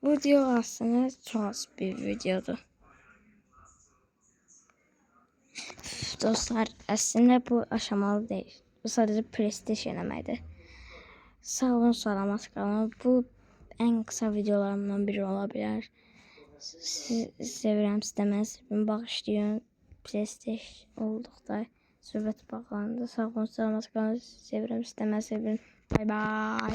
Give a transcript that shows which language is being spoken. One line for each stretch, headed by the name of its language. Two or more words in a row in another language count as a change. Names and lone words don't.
Turkish: Bu video aslında çok az bir videodur. Dostlar, aslında bu aşamalı değil.
Azerbaijani: Bu sadece PlayStation deməkdir. Sağ olun, salamat qalın.
Turkish: Bu en kısa videolarımdan biri olabilir.
Azerbaijani: Sizi sevirəm, istəməz. Bağışlayın. PlayStation olduqda söhbət bağlandı. Sağ olun, salamat qalın. Sevirəm, istəməz. Sevirəm.
English: Bye bye.